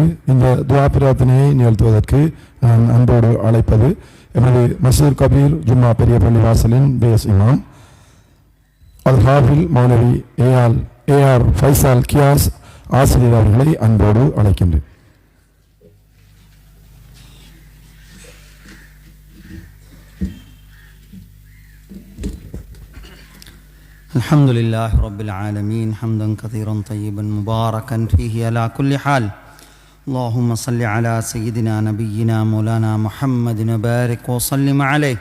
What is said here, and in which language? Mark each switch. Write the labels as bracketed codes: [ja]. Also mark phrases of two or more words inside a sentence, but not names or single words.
[ta] இந்த துவா பிரார்த்தனையை நிகழ்த்துவதற்கு நான் அன்போடு அழைப்பது எமது மசூர் கபீர் ஜும்மா பெரிய பள்ளி வாசலின் பேஸ் இமாம் அல் ஹாஃபில் மௌலவி ஏஆர் ஃபைசால் கியாஸ் ஆசிரியர் அவர்களை அன்போடு அழைக்கின்றேன். [ar] الحمد لله رب العالمين حمدا كثيرا طيبا مباركا فيه على كل حال. اللهم صل على سيدنا نبينا مولانا محمد وبارك وسلم عليه.